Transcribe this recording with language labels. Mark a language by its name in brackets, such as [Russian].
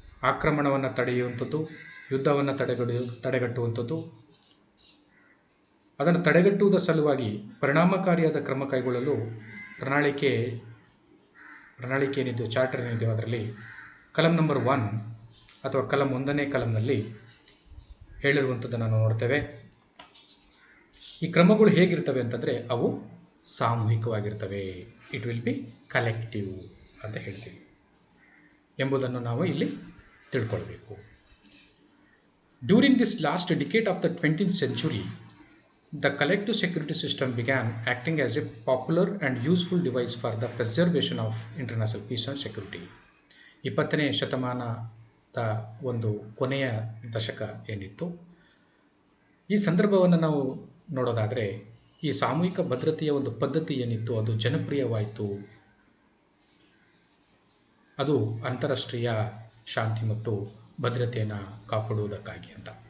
[Kannada] ಆಕ್ರಮಣವನ್ನು ತಡೆಯುವಂಥದ್ದು, ಯುದ್ಧವನ್ನು ತಡೆಗಟ್ಟುವಂಥದ್ದು, ಅದನ್ನು ತಡೆಗಟ್ಟುವುದರ ಸಲುವಾಗಿ ಪರಿಣಾಮಕಾರಿಯಾದ ಕ್ರಮ ಕೈಗೊಳ್ಳಲು ಪ್ರಣಾಳಿಕೆ ಏನಿದೆಯೋ, ಚಾರ್ಟರ್ ಏನಿದೆಯೋ ಅದರಲ್ಲಿ ಕಲಂ ನಂಬರ್ 1 ಅಥವಾ ಕಲಂ 1ನೇ ಕಲಂನಲ್ಲಿ ಹೇಳಿರುವಂಥದ್ದನ್ನು ನಾವು ನೋಡ್ತೇವೆ. ಈ ಕ್ರಮಗಳು ಹೇಗಿರ್ತವೆ ಅಂತಂದರೆ ಅವು ಸಾಮೂಹಿಕವಾಗಿರ್ತವೆ. [English] it will be collective [Kannada] ಅಂತ ಹೇಳ್ತೀವಿ ಎಂಬುದನ್ನು ನಾವು ಇಲ್ಲಿ ತಿಳ್ಕೊಳ್ಬೇಕು. [English] During this last decade of the 20th century, the collective security system began acting as a popular and useful device for the preservation of international peace and security. [Kannada] 20ನೇ ಶತಮಾನದ ಒಂದು ಕೊನೆಯ ದಶಕ ಏನಿತ್ತು, ಈ ಸಂದರ್ಭವನ್ನು ನಾವು ನೋಡೋದಾದರೆ ಈ ಸಾಮೂಹಿಕ ಭದ್ರತೆಯ ಒಂದು ಪದ್ಧತಿ ಏನಿತ್ತು ಅದು ಜನಪ್ರಿಯವಾಯಿತು. ಅದು ಅಂತಾರಾಷ್ಟ್ರೀಯ ಶಾಂತಿ ಮತ್ತು ಭದ್ರತೆಯನ್ನು ಕಾಪಾಡುವುದಕ್ಕಾಗಿ ಅಂತ.